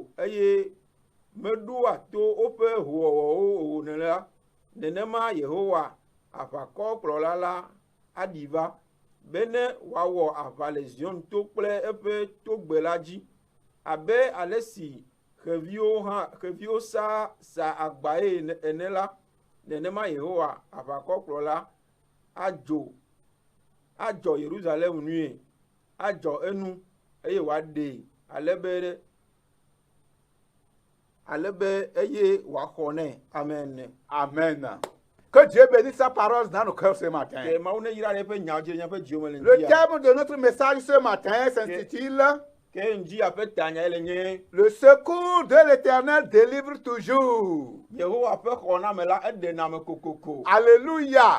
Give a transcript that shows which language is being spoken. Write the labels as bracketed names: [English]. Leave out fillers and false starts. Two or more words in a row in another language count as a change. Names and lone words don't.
[Ewe] eye meɖoa to woƒe hoowɔwɔwo o nenema Yehowa aʋakɔkplɔla la aɖi va be ne wòawɔ aʋa le Zion to kple eƒe togbe la dzi abe ale si xeviwo sa agbae ene la, nenema Yehowa aʋakɔkplɔla adzɔ Yerusalem nue, adzɔ enu eye wòaɖee ale be eye wòaxɔ nɛ. Amen. Amen. [French] Que Dieu bénisse sa parole dans nos cœurs ce matin. Le thème de notre message ce matin s'intitule Le secours de l'Éternel délivre toujours. Alléluia.